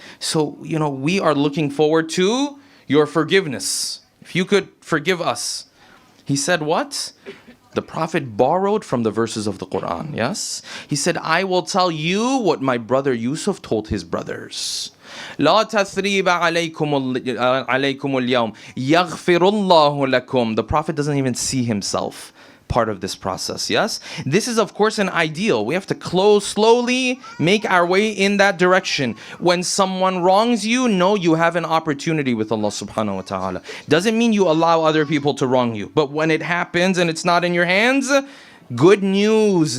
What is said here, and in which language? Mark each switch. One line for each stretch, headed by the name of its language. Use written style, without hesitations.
English: So, we are looking forward to your forgiveness. If you could forgive us. He said what? The Prophet borrowed from the verses of the Quran, yes? He said, I will tell you what my brother Yusuf told his brothers.
Arabic: لا تثريب عليكم اليوم يغفر الله لكم.
English: The Prophet doesn't even see himself part of this process, yes? This is of course an ideal. We have to slowly make our way in that direction. When someone wrongs you, know you have an opportunity with Allah subhanahu wa ta'ala. Doesn't mean you allow other people to wrong you. But when it happens and it's not in your hands, good news.